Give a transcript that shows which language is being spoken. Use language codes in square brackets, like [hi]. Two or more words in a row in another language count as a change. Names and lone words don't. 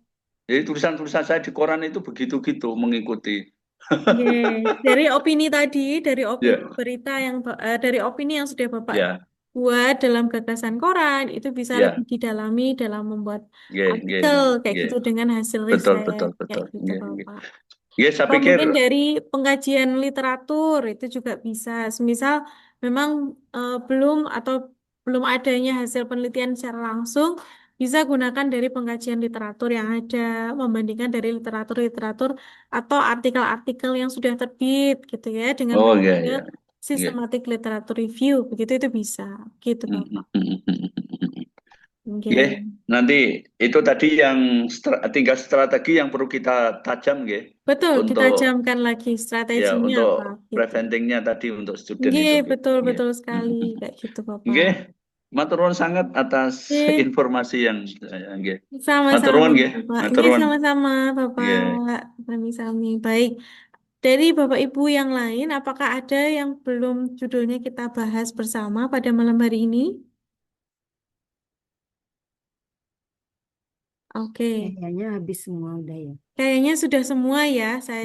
[id] Jadi tulisan-tulisan saya di koran itu begitu-gitu mengikuti. Dari opini tadi, dari Ya, berita yang dari opini yang sudah Bapak ya, buat dalam gagasan koran itu bisa ya. lebih didalami dalam membuat Nggih, nggih, artikel kayak nggih. gitu dengan hasil Betul, riset betul, kayak betul. gitu Nggih, nggih. Bapak. Nggih, saya Atau pikir mungkin dari pengkajian literatur itu juga bisa. Semisal memang belum adanya hasil penelitian secara langsung, bisa gunakan dari pengkajian literatur yang ada, membandingkan dari literatur-literatur atau artikel-artikel yang sudah terbit gitu ya, dengan oh iya, metode iya. Nggih. [en] systematic literature review, [id] begitu itu bisa, gitu Mm, Bapak. mm, mm, mm, mm, mm. Oke. Nggih, nanti itu tadi yang tinggal strategi yang perlu kita tajam nggih Betul, untuk ditajamkan lagi ya strateginya apa untuk gitu. preventingnya tadi untuk student Nggih, itu nggih. betul Nggih. betul Mm, sekali mm, mm. kayak gitu Bapak. [jv] Nggih, matur nuwun [id] sangat atas Nggih, informasi yang nggih. Matur sama-sama [jv] nuwun nggih, [id] Bapak. [jv] matur [id] Nggih, [jv] nuwun. [id] sama-sama Bapak. Nggih. Sami-sami. Baik. Dari Bapak Ibu yang lain, apakah ada yang belum judulnya kita bahas bersama pada malam hari ini? Oke. Kayaknya habis semua udah ya. Kayaknya sudah semua ya, saya